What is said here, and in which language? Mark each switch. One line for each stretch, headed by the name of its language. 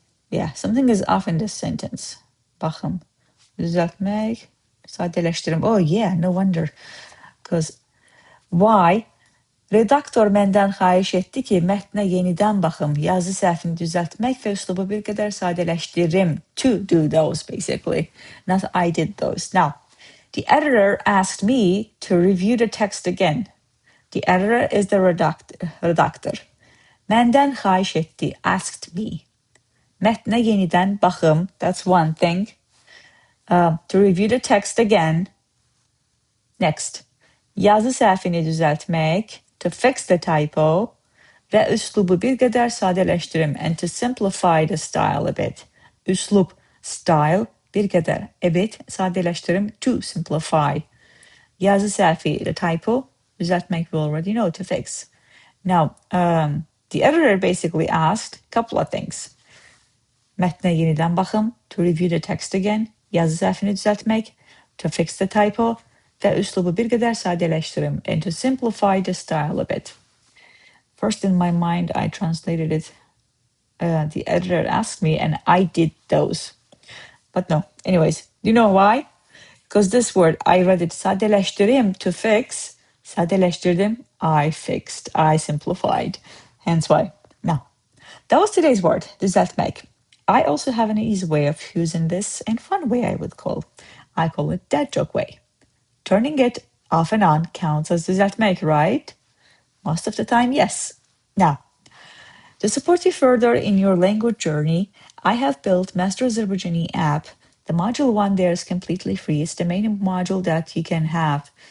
English: Yeah, something is off in this sentence.
Azerbaijani: Baxım. Düzəltmək, sadələşdirdim.
English: Oh yeah, no wonder. Because why?
Azerbaijani: Redaktor məndən xahiş etdi ki, mətnə yenidən baxım, yazı səhvini düzəltmək və üslubu bir qədər sadələşdirim.
English: To do those, basically. Not I did those. Now, the editor asked me to review the text again. The editor is the redactor.
Azerbaijani: Məndən xahiş etdi,
English: asked me.
Azerbaijani: Mətnə yenidən baxım,
English: that's one thing. To review the text again. Next.
Azerbaijani: Yazı səhvini düzəltmək.
English: To fix the typo,
Azerbaijani: və üslubu bir qədər sadələşdirim,
English: and to simplify the style a bit. Üslub, style,
Azerbaijani: bir qədər,
English: a bit, sadələşdirim, to simplify.
Azerbaijani: Yazı səhvi,
English: the typo, düzəltmək we already know, to fix. Now, the editor basically asked a couple of things.
Azerbaijani: Mətnə yenidən baxım,
English: to review the text again,
Azerbaijani: yazı səhvini düzəltmək,
English: to fix the typo,
Azerbaijani: və üslubu bir qədər sadələşdirim,
English: and to simplify the style a bit. First in my mind, I translated it. The editor asked me, and I did those. But no, anyways, do you know why? Because this word, I read it sadələşdirim, to fix. Sadələşdirdim, I fixed, I simplified. Hence why. Now, that was today's word, düzəltmək. I also have an easy way of using this, and fun way I would call. I call it dad joke way. Turning it off and on counts as düzəltmək, right? Most of the time, yes. Now, to support you further in your language journey, I have built Master Azerbaijani app. The module 1 there is completely free. It's the main module that you can have